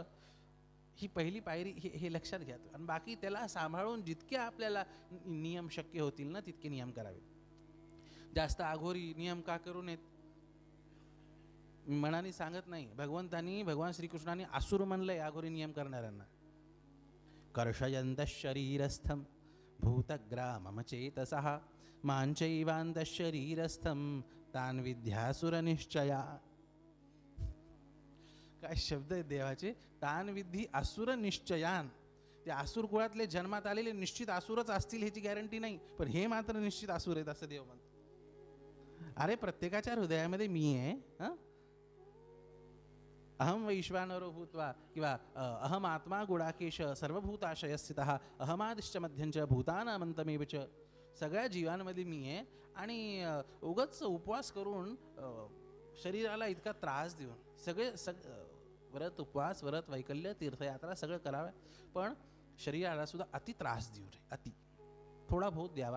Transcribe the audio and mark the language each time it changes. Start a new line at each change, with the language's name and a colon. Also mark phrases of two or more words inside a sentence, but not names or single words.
Marathi: ही पहिली पायरी हे लक्षात घ्या. आणि बाकी त्याला सांभाळून जितके आपल्याला नियम शक्य होतील ना तितके नियम करावे. जास्त आघोरी नियम का करू नयेत मनाने सांगत नाही. भगवान श्रीकृष्णाने असुर म्हणलंय आघोरी नियम करणाऱ्यांना.
Sanskrit: कर्षयंत शरीरस्थम भूतग्राममचेतसः मांचैवांत शरीरस्थम तान विद्यासुर निश्चया.
Marathi: काय शब्द आहेत देवाचे.
Sanskrit: तान विद्धी असुर निश्चयान.
Marathi: ते असुर कुळातले जन्मात आलेले निश्चित असुरच असतील ह्याची गॅरंटी नाही, पण हे मात्र निश्चित असुर आहेत असं देव म्हणतो. अरे प्रत्येकाच्या हृदयामध्ये मी आहे.
Sanskrit: अहम वैश्वानरो भूत्वा किंवा अहम आत्मा गुडाकेश सर्वभूताशय स्थितः अहमादिश्च मध्यंच भूतानामंतमेव च.
Marathi: सगळ्या जीवांमध्ये मी आहे. आणि उगाच उपवास करून शरीराला इतका त्रास देऊन व्रत उपवास व्रत वैकल्य तीर्थयात्रा सगळं करावं, पण शरीराला सुद्धा अति त्रास देऊ नये. अति थोडा बहुत द्यावा.